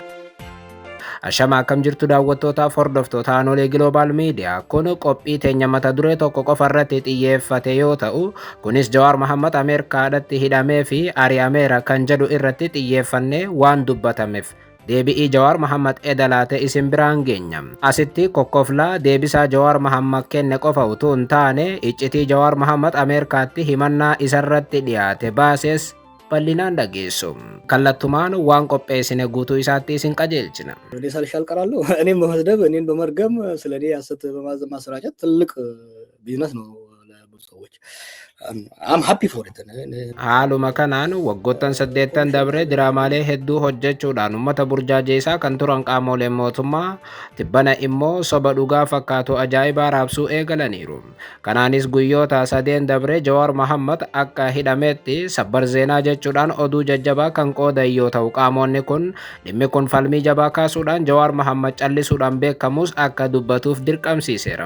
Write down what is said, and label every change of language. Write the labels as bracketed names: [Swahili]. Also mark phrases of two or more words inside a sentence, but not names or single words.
[Oromo] Ashama akkam jirtu daawwattootaaf hordoftoota Anolee Global Media kun qophii teenya mata duree tokko qofa irratti xiyyeeffate yoo ta'u kunis Jawaar Mohammad Ameerikaadhaatti hidhamee fi ari'ameera kan jedhu irratti xiyyeeffannee waan dubbatameef deebii Jawaar Mohammad edalaate isin biraan geenya. Asitti kokkoflaa deebisaa Jawaar Mohammad kenne qofa utuu hin taane iccitii Jawaar Mohammad Ameerikaatti himannaa isarratti dhiyaate baases bal'inaan dhageessu. Kallattumaan waan qopheessine guutuu isaatti isin qajeelchina. [Amharic] እኔ ሳልሻል ቀራለሁ እኔም በመስደብ እኔን በመርገም ስለኔ ያሰት በማሰራጨት ትልቅ ቢዝነስ ነው ለብዙ ሰዎች [English] I'm happy for it. [Oromo] Haaluma kanaan waggoottan 8 dabre diraamaalee hedduu hojjechuudhaan uummata burjaajeessaa kan turan qaamoleen mootummaa tibbana immoo soba dhugaa fakkaatu ajaa'ibaa raabsuu eegalaniiru. Kanaanis guyyoota 3 dabre Jawaar Mohammad akka hidhameetti sabbar zeenaa jechuudhaan oduu jajjabaa kan qoodan yoo ta'u qaamonni kun dhimmi kun falmii jabaa kaasuudhaan Jawaar Mohammad callisuudhaan beekamus akka dubbatuuf dirqamsiiseera.